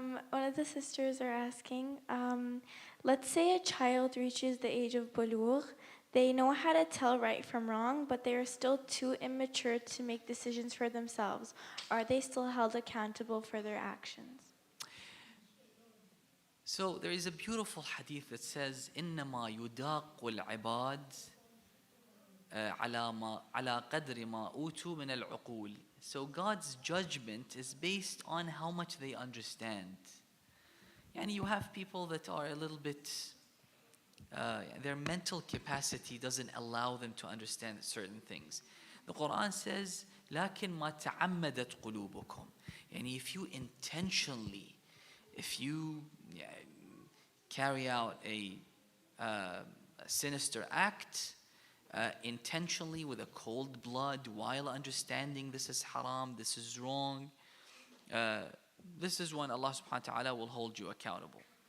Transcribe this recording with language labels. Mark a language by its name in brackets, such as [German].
[English] One of the sisters are asking, let's say a child reaches the age of bulugh. They know how to tell right from wrong, but they are still too immature to make decisions for themselves. Are they still held accountable for their actions? So there is a beautiful hadith that says, [Arabic] إنما يداق العباد على قدر ما أوتوا من العقول. [English] So God's judgment is based on how much they understand. And you have people that are a little bit, their mental capacity doesn't allow them to understand certain things. The Quran says, [Arabic] لكن ما تعمدت قلوبكم. [English] And if you intentionally, if you carry out a sinister act, intentionally with a cold blood while understanding this is haram, this is wrong, this is when Allah subhanahu wa ta'ala will hold you accountable.